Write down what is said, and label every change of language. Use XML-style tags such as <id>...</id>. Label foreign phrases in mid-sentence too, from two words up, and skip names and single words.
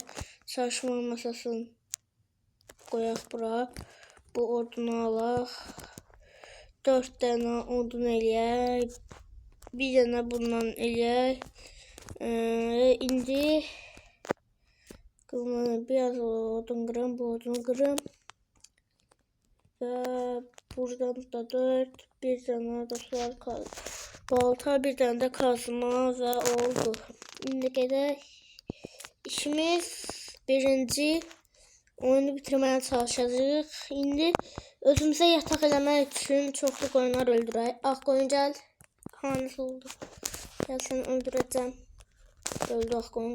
<az>Çalışma masasını qoyaq bura. Bu odunu alaq. 4 tane odun eləyək. Bir dənə bundan eləyək. İndi biraz odun qırım, bu odunu qırım.</az> <tr>Ve buradan da 4, bir tane dostlar balta, bir tane de kazma ve oldu.</tr> <az>Şimdi gedək. İşimiz birinci oyunu bitirmeye çalışacağıq. İndi özümüze yatak eləmək üçün çoxlu qoyunlar öldürək. Ağ qoyun gəl. Hansı oldu? Gəl səni öldürəcəm. Öldü ağ qoyun.</az>